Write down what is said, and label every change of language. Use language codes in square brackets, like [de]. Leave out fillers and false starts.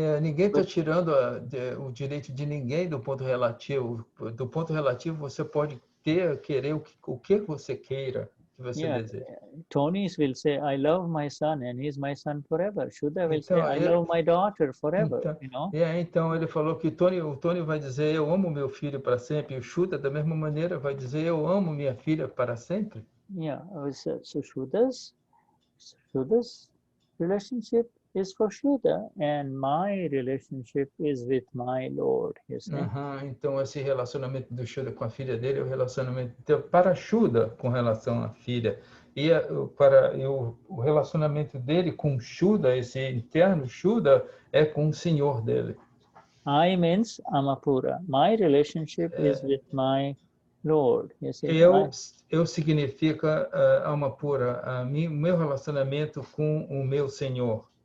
[pt] Ninguém está tirando o direito de ninguém do ponto relativo. Do ponto relativo, você pode querer o que você queira, que você deseja. [en] Tony will say, I love my son, and he's my son forever. Shuddha will say, I love my daughter forever. You know? [pt] Então ele falou que o Tony vai dizer, eu amo meu filho para sempre. E o Shuddha, da mesma maneira, vai dizer, eu amo minha filha para sempre. [en] So Shuddha's relationship is for Shuddha, and my relationship is with my Lord. You see? [pt] Então esse relacionamento do Shuddha com a filha dele é o relacionamento para Shuddha com relação à filha. E o relacionamento dele com Shuddha, esse interno Shuddha, é com o Senhor dele. [en] I means Amapura. My relationship is with my Lord. You see? [pt] Eu significa Amapura, meu relacionamento com o meu Senhor.